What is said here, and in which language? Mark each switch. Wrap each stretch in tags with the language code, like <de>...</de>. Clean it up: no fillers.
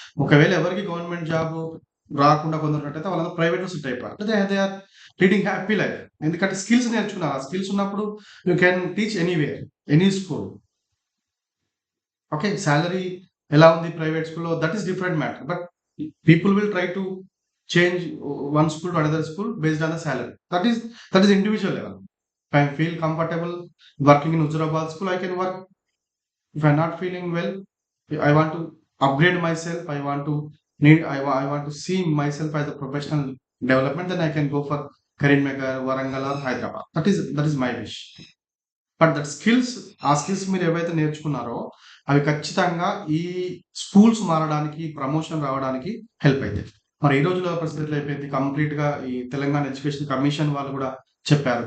<te>ఒకవేళ ఎవరికి government job రాకుండా కొందరున్నట్టయితే వాళ్ళందరూ ప్రైవేట్‌లో సెట్ అయిపోయారు.</te> <en>They are leading happy life.</en> <te>ఎందుకంటే స్కిల్స్ నేర్చుకున్నారు. ఆ స్కిల్స్ ఉన్నప్పుడు</te> <en>You can teach anywhere, any school. Okay.</en> <te>Salary ఎలా ఉంది ప్రైవేట్ స్కూల్‌లో</te> <en>That is different matter. But people will try to change one school to another school based on the salary. That is individual level. If I feel comfortable working in Huzurabad school, I can work. If I'm not feeling well, I want to upgrade myself. I want to see myself as a professional development. Then I can go for Karimnagar, Warangal, or Hyderabad. That is my wish.</en> <te>But that ఆ skills మీరు ఏవైతే నేర్చుకున్నారో అవి ఖచ్చితంగా ఈ schools మారడానికి, promotion రావడానికి help అవుతాయి. మరి ఈ రోజుల్లో పరిస్థితులు అయిపోయింది. కంప్లీట్‌గా ఈ తెలంగాణ ఎడ్యుకేషన్ కమిషన్ వాళ్ళు కూడా చెప్పారు.</te>